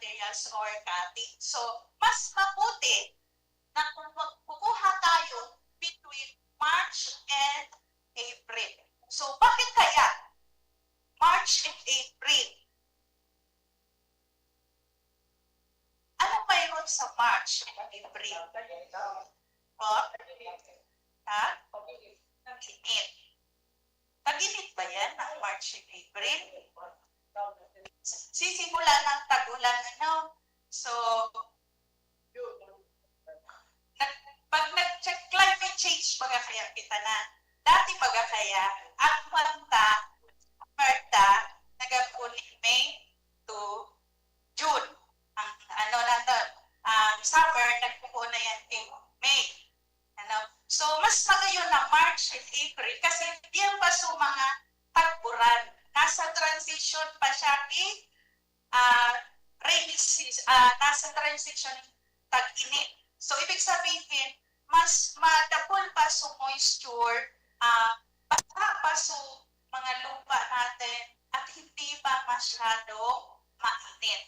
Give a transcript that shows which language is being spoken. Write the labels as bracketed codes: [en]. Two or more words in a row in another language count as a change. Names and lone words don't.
[en] materials or cutting. [tl] So, mas mabuti na kung kukuha tayo [en] between March and April. [tl] So, bakit kaya [en] March and April? [tl] Ano mayroon sa [en] March and April? Oh? Ha? [tl] Tag-init. Tag-init ba yan ng [en] March and April? [tl] Sisimula ng tag-ulan, ano? So, pag nag-check [en] climate change, [bik] baga kaya kita na. Dati baga kaya, ang Marta, nagapuli May to June. Ang ano nato, summer, nagpupuna yan in May. Ano? So, mas magayon na [en] March and April [bik] kasi diyan pa sa mga tag-uran. [tl] Nasa transition pa siya [en] rainy season, [tl] nasa transition tag-init. So, ibig sabihin, mas madapol pa sa moisture, basa pa sa mga lupa natin, at hindi pa masyadong mainit.